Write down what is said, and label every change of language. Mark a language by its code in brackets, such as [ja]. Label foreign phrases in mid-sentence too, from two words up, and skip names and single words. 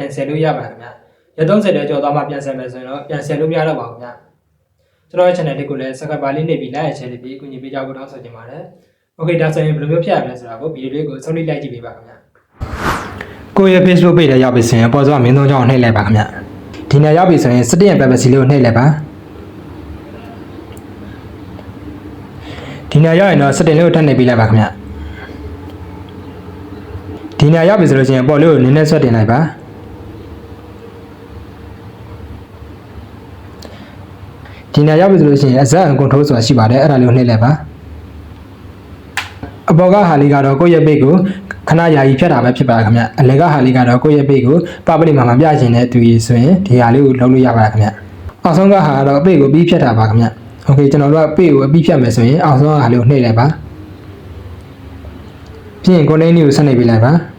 [my] ပြန်ဆယ်လို့ရပါခင်ဗျာရက်30တည်းကျော်သွားမှပြန်ဆယ်မယ်ဆိုရင်တော့ပြန်ဆယ်လို့မရတော့ပါဘူးခင်ဗျာကျွန်တော်ရဲ့ channel လေးကိုလည်း subscribe လေးနှိပ်ပြီး [en] like share [my] လေးပြီးအကူအညီပေးကြဖို့တောင်းဆိုချင်ပါတယ် Okay ဒါဆိုရင်ဘယ်လိုမျိုးဖြတ်ရမလဲဆိုတာကိုဗီဒီယိုလေးကိုဆုံးဖြတ်လိုက်ကြည့်ပေးပါခင်ဗျာကိုယ့်ရဲ့ [en] Facebook page [my] ထဲရောက်ပြီဆိုရင်ပေါ်စောမင်းသုံးချောင်းနှိပ်လိုက်ပါခင်ဗျာဒီနေ့ရောက်ပြီဆိုရင် [en] setting and privacy [my] လေးကိုနှိပ်လိုက်ပါ ဒီနေ့ရောက်ရင်တော့ setting လေးကိုထပ်နှိပ်ပေးလိုက်ပါခင်ဗျဒီနေ့ရောက်ပြီဆိုလို့ရှိရင်ပေါ်လေးကိုနည်းနည်းဆွဲတင်လိုက်ပါဒီနေ့ရောက်ပြီဆိုလို့ရှိရင် [en] asset and control [my] ဆိုတာရှိပါတယ်အဲ့ဒါလေးကိုနှိပ်လိုက်ပါ အပေါ်ကဟာလေးကတော့ကိုယ့်ရဲ့ page ကိုခဏယာယီဖြတ်တာပဲဖြစ်ပါခင်ဗျအလယ်ကဟာလေးကတော့ကိုယ့်ရဲ့ page ကို public မှာပြချင်တဲ့သူကြီးဆိုရင်ဒီဟာလေးကိုလုပ်လို့ရပါတယ်ခင်ဗျအောက်ဆုံးကဟာကတော့ page ကိုပြီးဖြတ်တာပါခင်ဗျOkay ကျွန်တော်တို့က page ကိုအပြီးဖြတ်မယ်ဆိုရင်အောက်ဆုံးဟာလေးကိုနှိပ်လိုက်ပါပြီးရင် content လေးကိုဆက်နှိပ်ပေးလိုက်ပါ